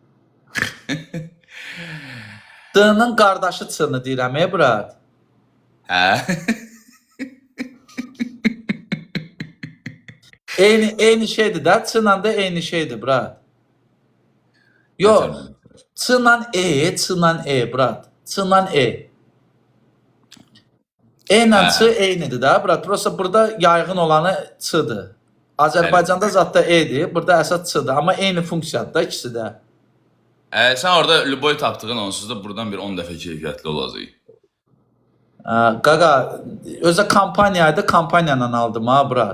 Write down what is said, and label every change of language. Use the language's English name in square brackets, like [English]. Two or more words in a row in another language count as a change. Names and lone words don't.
[Azerbaijani] D-nın qardaşı C-nı deyirəm, Brad. Hə? Eyni şeydir də, C-la da eyni şeydir, Brad. Yox, C-la E, Brad. C-la E. E-la C eynidir də, Brad. Prosta burada yayğın olanı C-dır. Azərbaycanda zətdə E-dir, burada əsas C-dır. Amma eyni funksiyadır da ikisi də. Sən orada Lüboy tapdığın onsuz da buradan bir 10 dəfə keyfiyyətli olacaq. Qaqa, özə kampaniyaydı, kampaniyanla aldım ha, Brad.